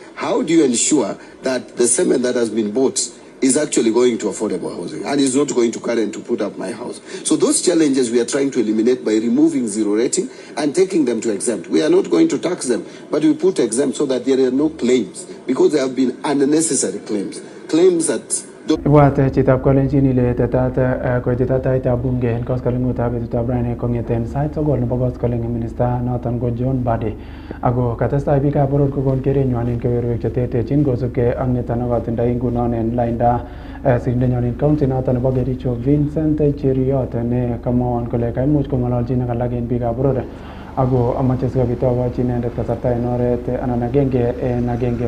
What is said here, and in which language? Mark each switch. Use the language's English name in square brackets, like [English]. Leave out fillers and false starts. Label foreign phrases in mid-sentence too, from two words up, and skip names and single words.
[English] How do you ensure that the cement that has been bought is actually going to affordable housing and is not going to current to put up my house? So those challenges we are trying to eliminate by removing zero rating and taking them to exempt. We are not going to tax them, but we put exempt so that there are no claims, because there have been unnecessary claims that [Kalenjin] Ibwate chitab kolenjin ile tetat koititatab bunge en koskolengutab betutab rani kong'eten sait sogol nebo koskoling minista noton ko John Mbadi ako katestai biikab boror kokon kerenywan en keberberwek cheterterchin kosubkei ak nito nekotindoi ngunon en lainda sirindenyon en county noton nebo Kericho Vincent Cheriot ne kamwowon kole kaimuch kong'ololchin ak alak en biikab boror ako amache sikobit akochi inendet kasarta en oret anan agenge en agenge